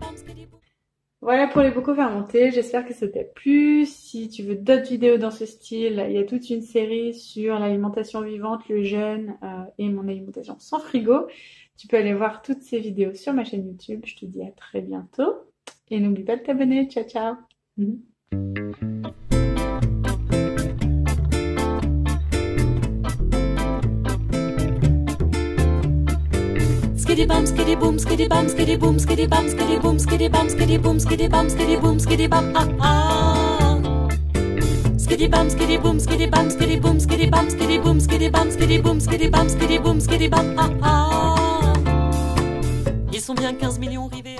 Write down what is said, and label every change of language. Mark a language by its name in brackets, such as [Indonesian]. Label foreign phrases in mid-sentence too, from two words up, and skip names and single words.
[French] Voilà pour les bocaux fermentés, j'espère que ça t'a plu. Si tu veux d'autres vidéos dans ce style, il y a toute une série sur l'alimentation vivante, le jeûne et mon alimentation sans frigo. Tu peux aller voir toutes ces vidéos sur ma chaîne YouTube. Je te dis à très bientôt. Et n'oublie pas de t'abonner. [Italian] Ciao, ciao. Skiddy bum, skiddy boom, skiddy bum, skiddy boom, skiddy bum, skiddy boom, skiddy bum, skiddy boom, skiddy bum, skiddy boom, skiddy bum, ah ah. Skiddy bum, skiddy boom, skiddy bum, skiddy boom, skiddy bum, skiddy boom, skiddy bum, skiddy boom, skiddy bum, skiddy boom, skiddy bum, ah ah. [French] Ils sont bien 15 millions rivés.